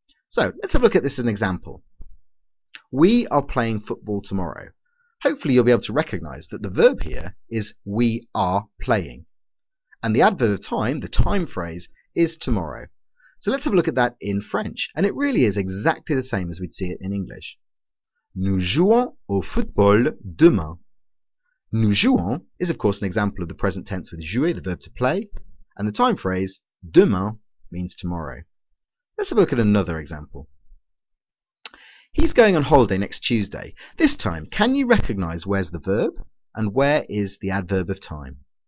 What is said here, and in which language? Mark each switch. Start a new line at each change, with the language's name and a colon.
English: So let's have a look at this as an example. We are playing football tomorrow. Hopefully you'll be able to recognize that the verb here is we are playing. And the adverb of time, the time phrase, is tomorrow. So let's have a look at that in French. And it really is exactly the same as we'd see it in English.
French: Nous jouons au football demain.
English: Nous jouons is of course an example of the present tense with jouer, the verb to play, and the time phrase demain means tomorrow. Let's have a look at another example. He's going on holiday next Tuesday. This time, can you recognize where's the verb and where is the adverb of time?